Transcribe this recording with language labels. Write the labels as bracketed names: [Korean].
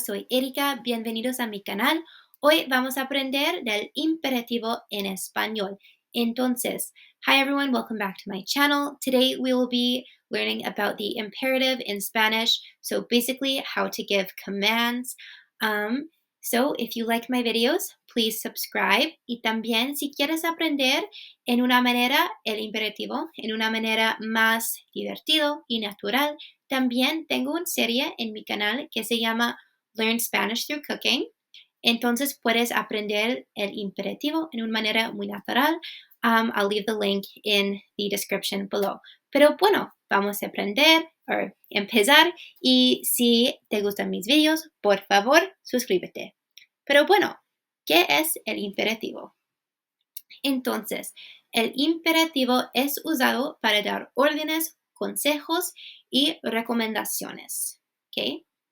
[Spanish] Soy Erika, bienvenidos a mi canal. Hoy vamos a aprender del imperativo en español. [English] Entonces, hi everyone, welcome back to my channel. Today we will be learning about the imperative in Spanish, so basically how to give commands. So if you like my videos, please subscribe. [Spanish] Y también si quieres aprender en una manera, el imperativo, en una manera más divertido y natural, también tengo una serie en mi canal que se llama Learn Spanish Through Cooking. Entonces puedes aprender el imperativo en una manera muy natural. [English] I'll leave the link in the description below. [Spanish] Pero bueno, vamos a aprender o empezar. Y si te gustan mis videos, por favor, suscríbete. Pero bueno, ¿qué es el imperativo? Entonces, el imperativo es usado para dar órdenes, consejos y recomendaciones. ¿Okay?